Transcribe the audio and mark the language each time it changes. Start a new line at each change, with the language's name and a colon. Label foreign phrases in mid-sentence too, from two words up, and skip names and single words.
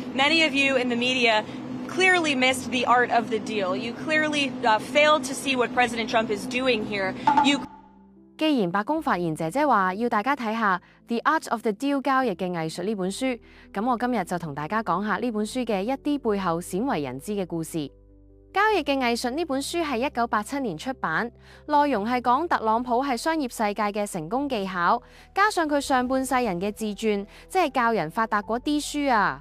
English: many of you in the media clearly missed the art of the deal. You clearly failed to see what President Trump is doing here.
Cantonese: 既然白宮發言姐姐話要大家睇下《The Art of the Deal》交易嘅藝術呢本書，咁我今日就同大家講下呢本書嘅一啲背後鮮為人知嘅故事。交易嘅藝術呢本書係1987年出版，內容係講特朗普係商業世界嘅成功技巧，加上佢上半世人嘅自傳，即係教人發達嗰啲書啊。